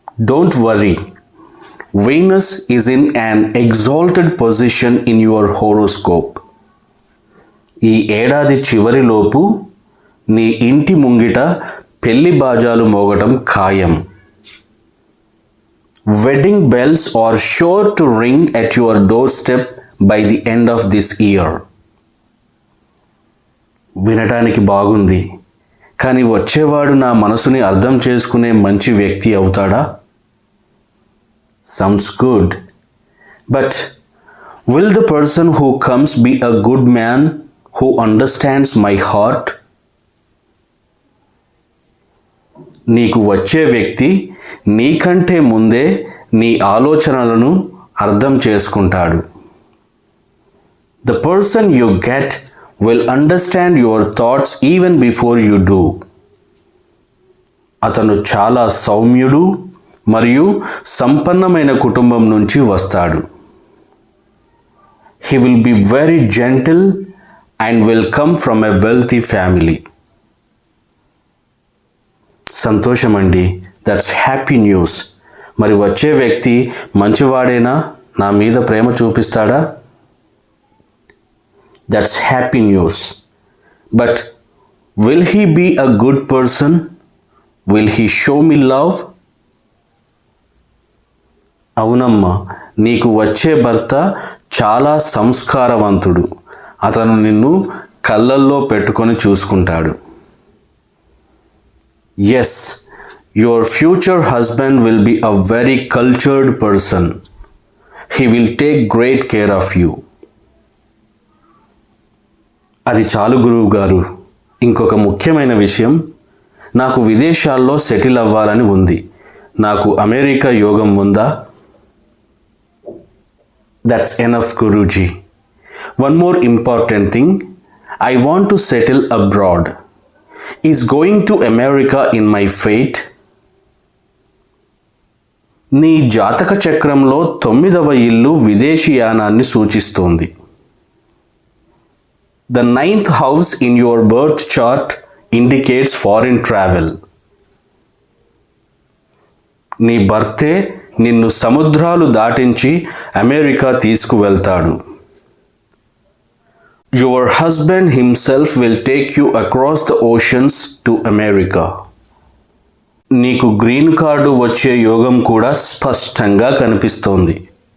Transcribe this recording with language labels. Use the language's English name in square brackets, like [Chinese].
[English] Don't worry, Venus is in an exalted position in your horoscope. [Telugu] ఈ ఏడాది చివరిలోపు నీ ఇంటి ముంగిట పెళ్లి బాజాలు మోగటం ఖాయం. [English] Wedding bells are sure to ring at your doorstep by the end of this year. [Telugu] వినటానికి బాగుంది, కానీ వచ్చేవాడు నా మనసుని అర్థం చేసుకునే మంచి వ్యక్తి అవుతాడా? [English] Sounds good. But will the person who comes be a good man who understands my heart? [Telugu] నీకు వచ్చే వ్యక్తి నీకంటే ముందే నీ ఆలోచనలను అర్థం చేసుకుంటాడు. [English] The person you get will understand your thoughts even before you do. [Telugu] అతను చాలా సౌమ్యుడు మరియు సంపన్నమైన కుటుంబం నుంచి వస్తాడు. [English] He will be very gentle and will come from a wealthy family. [Telugu] సంతోషమండి, [English] That's happy news. [Telugu] మరి వచ్చే వ్యక్తి మంచివాడేనా? నా మీద ప్రేమ చూపిస్తాడా? [English] That's happy news. But will he be a good person? Will he show me love? [Telugu] అవునమ్మా, నీకు వచ్చే భర్త చాలా సంస్కారవంతుడు. అతను నిన్ను కళ్ళల్లో పెట్టుకొని చూసుకుంటాడు. [English] Yes, your future husband will be a very cultured person. He will take great care of you. [Telugu] అది చాలు గురువు గారు. ఇంకొక ముఖ్యమైన విషయం, నాకు విదేశాల్లో సెటిల్ అవ్వాలని ఉంది. నాకు అమెరికా యోగం ఉందా? [English] That's enough Guruji. One more important thing, I want to settle abroad. Is going to America in my fate? [Telugu] నీ జాతక చక్రంలో 9వ ఇల్లు విదేశీయానాన్ని సూచిస్తోంది. [English] The 9th house in your birth chart indicates foreign travel. [Telugu] నీ భర్తే నిన్ను సముద్రాలు దాటించి America తీసుకువెళ్తాడు. [English] Your husband himself will take you across the oceans to America. [Telugu] నీకు గ్రీన్ కార్డు వచ్చే యోగం కూడా స్పష్టంగా కనిపిస్తోంది.